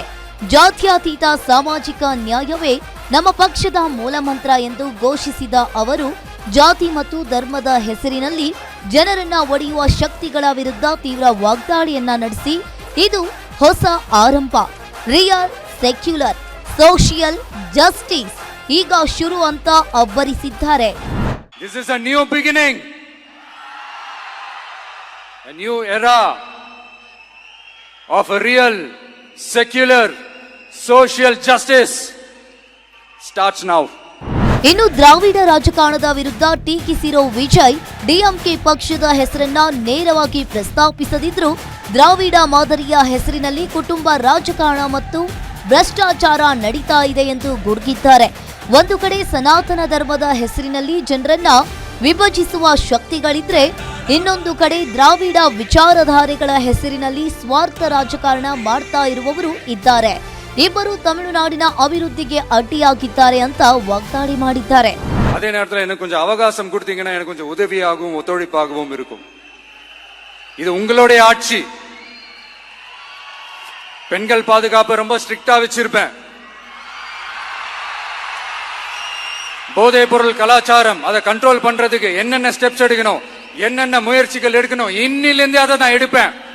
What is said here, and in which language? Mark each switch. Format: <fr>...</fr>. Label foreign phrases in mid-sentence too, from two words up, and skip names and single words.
<kn>ಜಾತ್ಯತೀತ ಸಾಮಾಜಿಕ ನ್ಯಾಯವೇ ನಮ್ಮ ಪಕ್ಷದ ಮೂಲಮಂತ್ರ ಎಂದು ಘೋಷಿಸಿದ ಅವರು ಜಾತಿ ಮತ್ತು ಧರ್ಮದ ಹೆಸರಿನಲ್ಲಿ ಜನರನ್ನ ಒಡೆಯುವ ಶಕ್ತಿಗಳ ವಿರುದ್ಧ ತೀವ್ರ ವಾಗ್ದಾಳಿಯನ್ನ ನಡೆಸಿ ಇದು ಹೊಸ ಆರಂಭ,</kn> <en>real secular social justice</en> <kn>ಈಗ ಶುರು ಅಂತ ಅಬ್ಬರಿಸಿದ್ದಾರೆ.</kn> <en>This is a new beginning, a new era of a real secular social justice starts now.</en> <kn>ಇನ್ನು ದ್ರಾವಿಡ ರಾಜಕಾರಣದ ವಿರುದ್ಧ ಟೀಕಿಸಿರೋ ವಿಜಯ್ ಡಿಎಂಕೆ ಪಕ್ಷದ ಹೆಸರನ್ನ ನೇರವಾಗಿ ಪ್ರಸ್ತಾಪಿಸದಿದ್ರೂ ದ್ರಾವಿಡ ಮಾದರಿಯ ಹೆಸರಿನಲ್ಲಿ ಕುಟುಂಬ ರಾಜಕಾರಣ ಮತ್ತು ಭ್ರಷ್ಟಾಚಾರ ನಡೀತಾ ಇದೆ ಎಂದು ಗುಡುಗಿದ್ದಾರೆ. ಒಂದು ಕಡೆ ಸನಾತನ ಧರ್ಮದ ಹೆಸರಿನಲ್ಲಿ ಜನರನ್ನ ವಿಭಜಿಸುವ ಶಕ್ತಿಗಳಿದ್ರೆ, ಇನ್ನೊಂದು ಕಡೆ ದ್ರಾವಿಡ ವಿಚಾರಧಾರೆಗಳ ಹೆಸರಿನಲ್ಲಿ ಸ್ವಾರ್ಥ ರಾಜಕಾರಣ ಮಾಡ್ತಾ ಇರುವವರು ಇದ್ದಾರೆ. ಇಬ್ಬರು ತಮಿಳುನಾಡಿನ ಅಭಿವೃದ್ಧಿಗೆ ಅಡ್ಡಿಯಾಗಿದ್ದಾರೆ ಅಂತ ವಾಗ್ದಾಳಿ ಮಾಡಿದ್ದಾರೆ.</kn> <ta>அதே நேரத்தில் எனக்கு கொஞ்சம் அவகாசம் கொடுத்தீங்கன்னா எனக்கு கொஞ்சம் உதவியாகவும் ஒத்துழைப்பாகவும் இருக்கும். இது உங்களுடைய ஆட்சி. பெண்கள் பாதுகாப்பு ரொம்ப ஸ்ட்ரிக்டா வச்சிருப்பேன். போதைப் பொருள் கலாச்சாரம் அதை கண்ட்ரோல் பண்றதுக்கு என்னென்ன ஸ்டெப்ஸ் எடுக்கணும், என்னென்ன முயற்சிகள் எடுக்கணும், இன்னிலிருந்து அதை நான் எடுப்பேன்.</ta>